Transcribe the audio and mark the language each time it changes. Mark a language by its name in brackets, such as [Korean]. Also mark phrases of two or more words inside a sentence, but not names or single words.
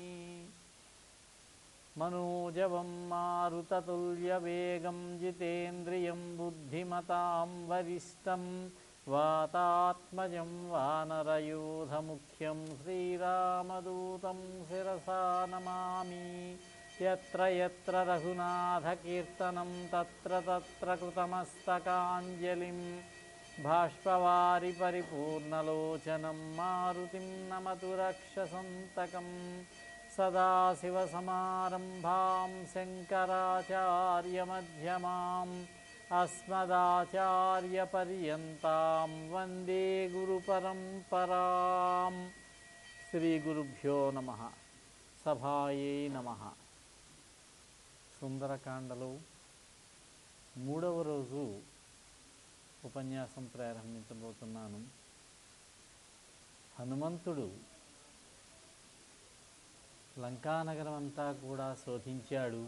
[Sanskrit] मनोजवं मारुततुल्यवेगं जितेन्द्रियं बुद्धिमतां वरिष्ठं वातात्मजं वानरयूथमुख्यं श्रीरामदूतं शिरसा नमामि यत्र यत्र रघुनाथकीर्तनं तत्र तत्र कृतमस्तकाञ्जलिं बाष्पवारि परिपूर्णलोचनं मारुतिं नमतु रक्षसन्तकम् सदाशिवसमारम्भां शङ्कराचार्यमध्यमाम् अस्मदाचार्यपर्यन्तां वन्दे गुरुपरम्पराम् श्रीगुरुभ्यो नमः సభాయే నమః. [Telugu] సుందరకాండలో 3వ రోజు ఉపన్యాసం ప్రారంభించబోతున్నాను. హనుమంతుడు లంకానగరం అంతా కూడా శోధించాడు.